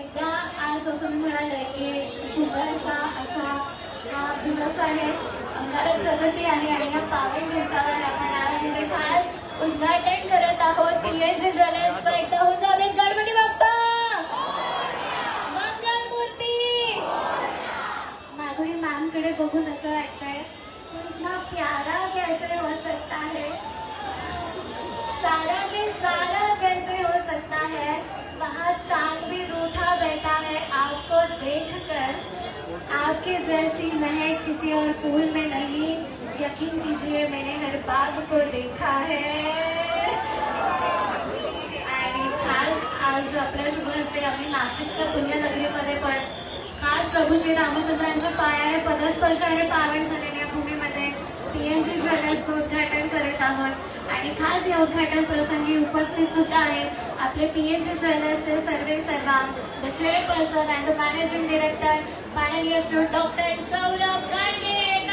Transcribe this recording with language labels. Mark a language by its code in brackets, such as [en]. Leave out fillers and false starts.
[mr] एकदा आज असं म्हणाले की सुंदरसा असा हा दिवस आहे, अंगारक चतुर्थी आहे आणि या पावन दिवसावर आपण आज इथे खास उद्घाटन करत आहोत पीएनजी ज्वेलर्सचं. एकदा होऊन जावे गणपती बाप्पा मंगलमूर्ती. माधुरी मॅम कडे बघून असं वाटतंय [hi] इतना प्यारा कैसे हो सकता है, सारा के सारा कैसे हो सकता है, वहाँ चांद भी रूठा बैठा है आपको देखकर, आपके जैसी महक किसी और फूल में नहीं, यकीन कीजिए मैंने हर बाग को देखा है. [mr] आणि खास आज आपल्या शुभ हस्ते आम्ही नाशिकच्या पुण्यनगरीमध्ये पण खास प्रभू श्री रामचंद्रांच्या पायाने पदस्पर्शाने पावन झालेल्या भूमीमध्ये पीएनजी ज्वेलर्सचं उद्घाटन करत आहोत. आणि खास या उद्घाटन प्रसंगी उपस्थित सुद्धा आहेत आपले पीएनजी ज्वेलर्सचे सर्वे सर्वा [en] the chairperson and the managing director [mr] माननीय श्री डॉक्टर सौरभ गाडगे.